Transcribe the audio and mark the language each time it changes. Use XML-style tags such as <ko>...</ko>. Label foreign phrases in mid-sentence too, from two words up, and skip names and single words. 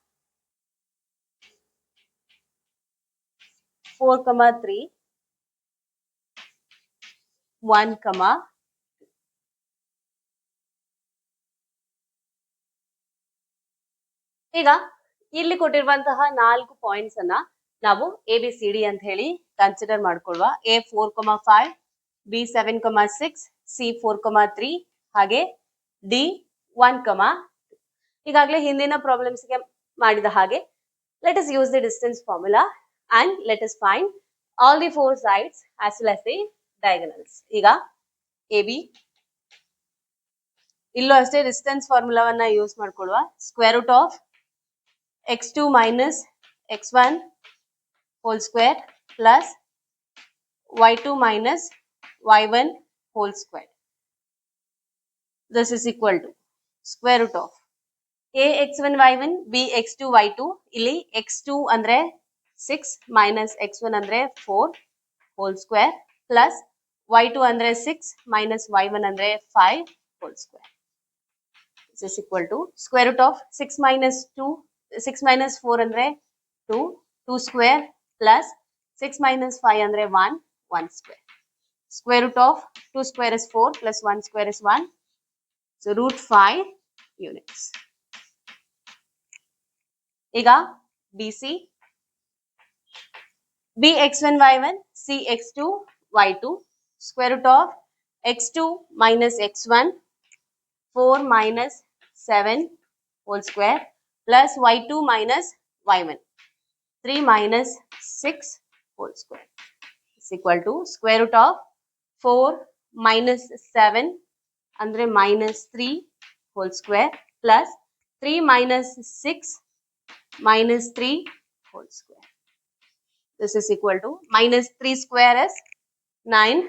<kn>4, 3, 1, ಈಗ ಇಲ್ಲಿ ಕೊಟ್ಟಿರುವಂತಹ 4 ಪಾಯಿಂಟ್ಸ್ ಅನ್ನ ನಾವು ABCD ಅಂತ ಹೇಳಿ ಕನ್ಸಿಡರ್ ಮಾಡ್ಕೊಳ್ಳುವ.</kn> <en>A 4, 5, B 7, 6, C 4, 3 ಹಾಗೆ D 1,</en> <kn>ಈಗಾಗಲೇ ಹಿಂದಿನ ಪ್ರಾಬ್ಲಮ್ಸ್ ಗೆ ಮಾಡಿದ ಹಾಗೆ</kn> <en>let us use the distance formula and let us find all the 4 sides as well as the diagonals.</en> <kn>ಈಗ AB ಇಲ್ಲೂ ಅಷ್ಟೇ</kn> <en>distance formulaವನ್ನ use</en> <kn>ಮಾಡ್ಕೊಳ್ಳುವ.</kn> <en>square root of x2 minus x1 whole square plus y2 minus y1 whole square. This is equal to square root of a x1 y1 b x2 y2. ಇಲ್ಲಿ x2 ಅಂದ್ರೆ 6 minus x1 ಅಂದ್ರೆ 4 whole square plus y2 ಅಂದ್ರೆ 6 minus y1 ಅಂದ್ರೆ 5 whole square. This is equal to square root of 6 minus 4 ಅಂದ್ರೆ 2 square plus 6 minus 5 ಅಂದ್ರೆ 1 square. Square root of 2 square is 4 plus 1 square is 1. So root 5 units. ಈಗ BC B x1 y1 C x2 y2 square root of x2 minus x1 4 minus 7 whole square plus y2 minus y1 3 minus 6 whole square is equal to square root of 4 minus 7 andre minus 3 whole square plus 3 minus 6 minus 3 whole square. This is equal to minus 3 square is 9.</en>